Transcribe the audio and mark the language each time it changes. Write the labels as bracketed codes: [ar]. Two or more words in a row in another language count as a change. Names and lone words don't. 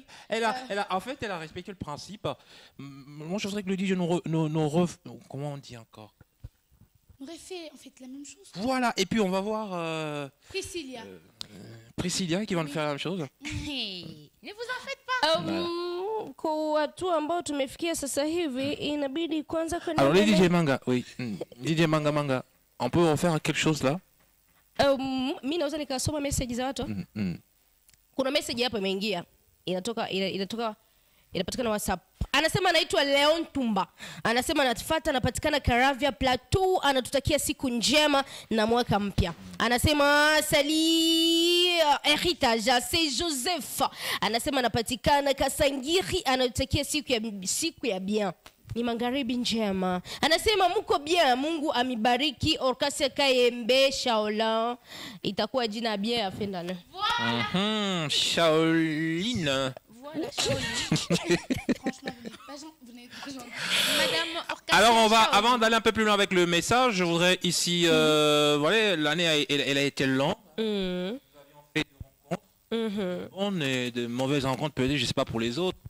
[fr] Elle a respecté le principe. Moi, je voudrais que le DJ comment on dit encore? On aurait fait en fait la même chose. Voilà, et puis on va voir Priscilla qui va nous faire la même chose. Ne vous en faites pas. [sw] Kwa watu ambao tumefikia sasa hivi inabidi kwanza kwenda. [fr] Alors les DJ Manga, oui. DJ Manga, on peut en faire quelque chose là? [sw] Mimi naweza nikasoma message za watu. Kuna message hapa imeingia. Inapatikana WhatsApp. Anasema anaitwa Leon Tumba. Anasema anatufuata, anapatikana Caravia Plateau, anatutakia siku njema na mwaka mpya. Anasema Sali Heritage, [fr] c'est Joseph. [sw] Anasema anapatikana Kasangiri, anatutakia siku ya bien. Ni magharibi njema. Anasema mko bien, Mungu amibariki. Orkasia Kayembe Shaolin. Itakuwa jina bien ya Fendana. Shaolin. [fr] Voilà, franchement, vous n'êtes pas gentil. Madame Orcasia. Alors avant d'aller un peu plus loin avec le message, je voudrais ici, voilà, l'année elle a été longue. Nous avions fait des rencontres, bonnes et de mauvaises rencontres peut-être, je sais pas pour les autres.